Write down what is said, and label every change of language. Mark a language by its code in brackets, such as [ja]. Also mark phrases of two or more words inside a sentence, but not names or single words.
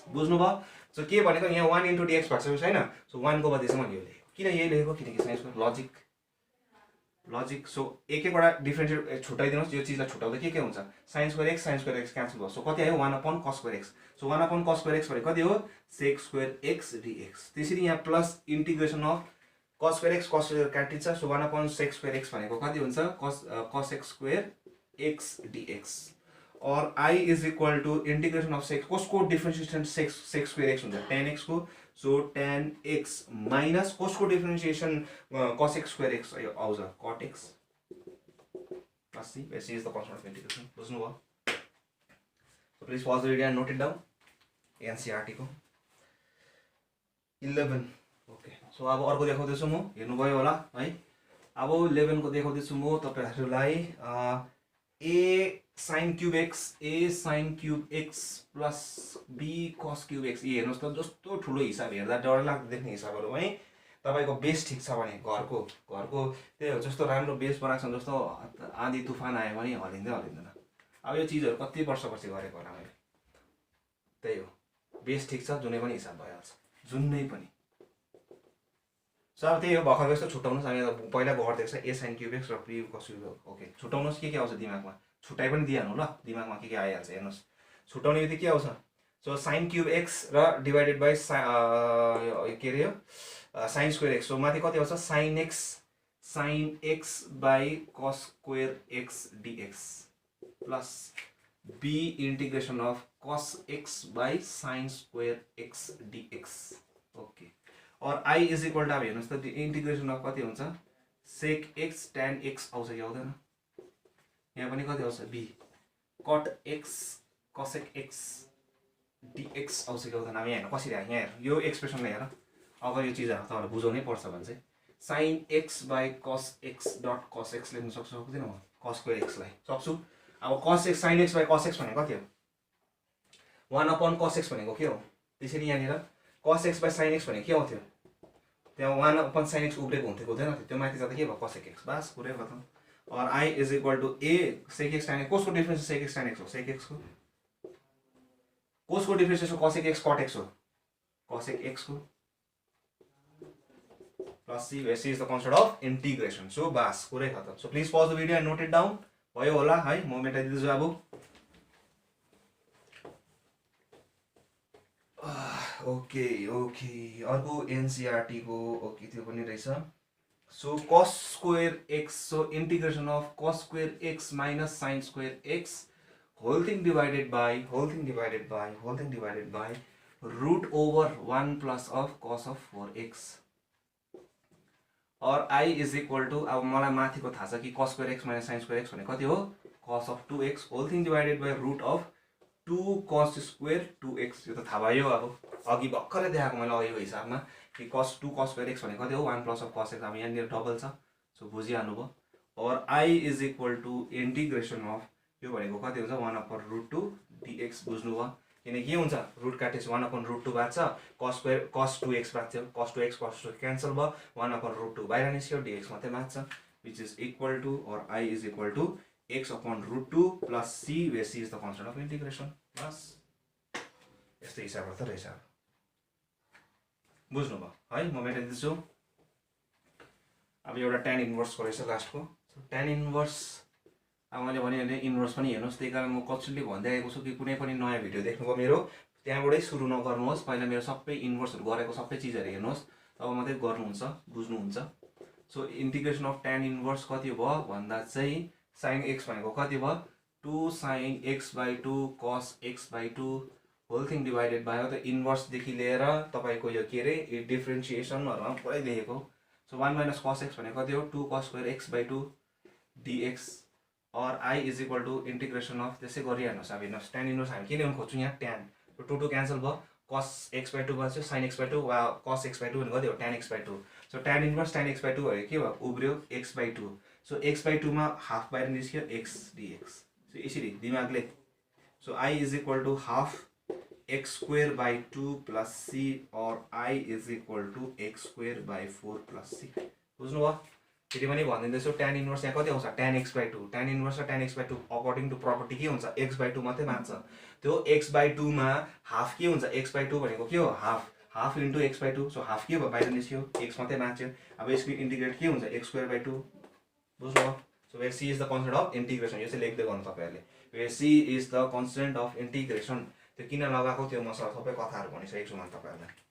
[ne] बुझ्नु भयो सो के भनेको यहाँ 1 [en] into dx [ne] भएको छ कि छैन सो 1 को बदली चाहिँ मैले यो लेखेको किन यही लेखेको किनकि [en] sin square logic [ne] सो एक एकवटा डिफरेन्शिएट छुटाइदिनुस् यो चीजलाई छुटाउँदा के हुन्छ [en] sin square x [ne] क्यान्सल भयो सो कति आयो [en] 1/cos square x [ne] सो [en] 1/cos square x [ne] भनेको कति हो [en] sec square x dx [ne] त्यसरी यहाँ [en] plus integration of cos square x cos square [ne] काटिन्छ सो [en] 1/sec square x [ne] भनेको कति हुन्छ [en] cos x square x dx [ne] और [en] I is equal to integration of sec [ne] कसको डिफरेन्शिएसन [en] sec square x [ne] हुन्छ [en] tan x [ne] को सो [en] tan x minus [ne] कसको डिफरेन्शिएसन [en] cos x square x [ne] आउँछ [en] cot x plus c where c is the constant of integration [ne] बुझ्नु भयो [en] so please pause the video and note it down [ne] NCERT को 11 ओके सो अब अर्को देखाउँदैछु म हेर्नुभयो होला है अब 11 को देखाउँदैछु म तपाईहरुलाई [en] a sin cube x plus b cos cube x [ne] ये हेर्नुस् त जस्तो ठुलो हिसाब हेर्दा डर लाग्दो देख्ने हिसाबहरु है तपाईको बेस ठीक छ भने घरको त्यही हो जस्तो राम्रो बेस बनाएको छ जस्तो आँधी तुफान आयो भने हलिँदैन अब यो चीजहरु कति वर्षपछि गरेको होला मैले त्यही हो बेस ठीक छ जुनै पनि हिसाब भइहाल्छ जुनै पनि सो अब त्यही हो भर्खर जस्तो छुटाउनुस् हामी पहिला गर्दै छ [en] a sin cube x [ne] र [en] b cos cube x [ne] ओके छुटाउनुस् के आउँछ दिमागमा छुटाइ पनि दिइहाल्नु ल दिमागमा के आइहाल्छ हेर्नुस् छुटाउने बित्तिकै के आउँछ सो [en] sin cube x [ne] र [en] divided by [ne] के रे [en] sin square x [ne] सो माथि कति आउँछ [en] sin x by cos square x dx plus b integration of cos x by sin square x dx okay [ne] और [en] I is equal to [ne] अब हेर्नुस् त [en] integration of [ne] कति हुन्छ [en] sec x tan x [ne] आउँछ कि आउँदैन यहाँ पनि कति आउँछ [en] b cot x cosec x dx [ne] आउँछ कि आउँदैन हामी हेर्नु कसरी आयो यहाँ हेर यो एक्सप्रेसनले हेर अगर यो चीजहरु तपाईहरुलाई बुझाउनै पर्छ भने चाहिँ [en] sin x by cos x dot cos x [ne] लेख्न सक्छु सक्दिन म [en] cos square x [ne] लाई सक्छु अब [en] cos x sin x by cos x [ne] भनेको कति हो [en] 1/cos x [ne] भनेको के हो त्यसरी यहाँनिर [en] cos x by sin x [ne] भनेको के आउँथ्यो त्यहाँ [en] 1/sin x [ne] उब्रेको हुन्थ्यो हुँदैन थियो त्यो माथि जाँदा के भयो [en] cosec x [ne] बस पुरै खतम और [en] I is equal to a sec x tan x [ne] कसको डिफरेन्स [en] sec x tan x [ne] हो [en] sec x [ne] को कसको डिफरेन्स हो [en] cosec x cot x हो cosec x को plus c where c is the constant of integration so बस पुरै खतम so please pause the video and note it down [ne] भयो होला है म मेटाइदिन्छु अब ओके अर्को एनसीईआरटी को ओके त्यो पनि रहेछ सो [en] cos square x so integration of cos square x minus sin square x whole thing divided by root over 1 plus of cos of 4x और I is equal to [ne] अब मलाई माथिको थाहा छ कि cos square x minus sin square x भने कति हो [en] cos of 2x whole thing divided by root of 2 cos square 2x [ne] यो त थाहा भयो अब अघि भर्खरै देखाएको मैले अघिको हिसाबमा कि [en] cos 2 cos square x [ne] भनेको कति हो [en] 1 plus of cos x [ne] अब यहाँनिर डबल छ सो बुझिहाल्नु भयो और [en] I is equal to integration of [ne] यो भनेको कति हुन्छ 1/√2 dx बुझ्नु भयो किनकि के हुन्छ रुट काटेपछि 1/√2 बाँच्छ cos 2x बाँच्यो cos 2x cos 2 क्यान्सल भयो 1/√2 बाहिर निस्क्यो dx मात्रै बाँच्छ [en] which is equal to or I is equal to x/√2 plus c where c is the constant of integration [ne] बस यस्तो हिसाबहरू त रहेछ बुझ्नुभयो है म मेटाइदिन्छु अब एउटा tan इन्भर्सको रहेछ लास्टको [en] tan inverse [ne] अब मैले भने इन्भर्स पनि हेर्नुहोस् त्यही कारण म कन्स्टेन्टली भन्दै आएको छु कि कुनै पनि नयाँ भिडियो देख्नुभयो मेरो त्यहाँबाटै सुरु नगर्नुहोस् पहिला मेरो सबै इन्भर्सहरू गरेको सबै चिजहरू हेर्नुहोस् तब मात्रै गर्नुहुन्छ बुझ्नुहुन्छ सो [en] integration of tan inverse [ne] कति भयो भन्दा चाहिँ [en] sin x [ne] भनेको कति भयो [en] 2 sin x/2 cos x/2 whole thing divided by [ne] त इन्भर्सदेखि लिएर तपाईँको यो के अरे डिफ्रेन्सिएसनहरूमा पुरै लेखेको सो [en] 1 - cos x [ne] भनेको कति हो [en] 2 cos square x/2 dx [ne] और [en] i is equal to integration of [ne] त्यसै गरिहाल्नुहोस् अब हेर्नुहोस् [en] tan inverse [ne] हामी के ल्याउनु खोज्छौँ यहाँ tan तो 2 क्यान्सल भयो [en] cos x/2 [ne] भयो [en] sin x/2 [ne] वा [en] cos x/2 [ne] भनेको कति हो [en] tan x/2 [ne] सो [en] tan inverse tan x/2 [ne] भयो के भयो उब्रियो x/2 सो x/2 मा हाफ बाहिर निस्क्यो [en] x dx [ne] सो यसरी दिमागले सो i [en] is equal to half x square by 2 plus c or I is equal to x square by 4 plus c [ne] बुझ्नु भयो फेरि पनि भनिदिँदैछु [en] tan [ne] इन्भर्स यहाँ कति आउँछ [en] tan x/2 tan inverse [ne] र [en] tan x/2 according to property [ne] के हुन्छ x/2 मात्रै मान्छ त्यो x/2 मा हाफ के हुन्छ x/2 भनेको के हो [en] half into x/2 [ne] सो हाफ के भयो बाहिर निस्क्यो x मात्रै मान्छ्यो अब यसको इन्टिग्रेट के हुन्छ [en] x square by 2 [ne] बुझ्नु भयो सो [en] where c is the constant of integration [ne] यो चाहिँ लेख्दै गर्नु तपाईहरुले [en] where c is the constant of integration [ne] त्यो किन लगाएको त्यो म सबै कथाहरु भनिसकेको छु म तपाईहरुलाई